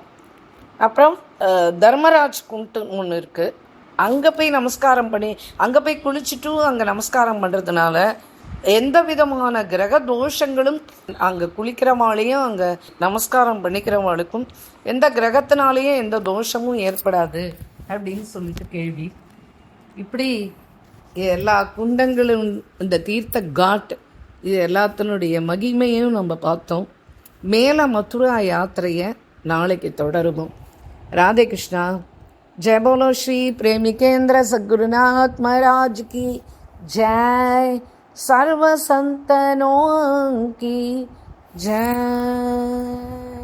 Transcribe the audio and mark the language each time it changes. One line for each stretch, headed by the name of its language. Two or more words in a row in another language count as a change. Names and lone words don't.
Tamil: அப்புறம் தர்மராஜ் குண்டு ஒன்று இருக்குது, அங்கே போய் நமஸ்காரம் பண்ணி அங்கே போய் குளிச்சுட்டு அங்கே நமஸ்காரம் பண்ணுறதுனால எந்த விதமான கிரக தோஷங்களும் அங்கே குளிக்கிறவாளையும் அங்கே நமஸ்காரம் பண்ணிக்கிறவாளுக்கும் எந்த கிரகத்தினாலேயும் எந்த தோஷமும் ஏற்படாது அப்படின்னு சொல்லிட்டு கேள்வி. இப்படி எல்லா குண்டங்களும் இந்த தீர்த்த காட் இது எல்லாத்தினுடைய மகிமையும் நம்ம பார்த்தோம். மேலே மதுரா யாத்திரையை நாளைக்கு தொடருவோம். ராதே கிருஷ்ணா.
Hindi: जय बोलो श्री प्रेमिकेंद्र सद्गुरुनाथ महाराज की जय, सर्व संतनों की जय.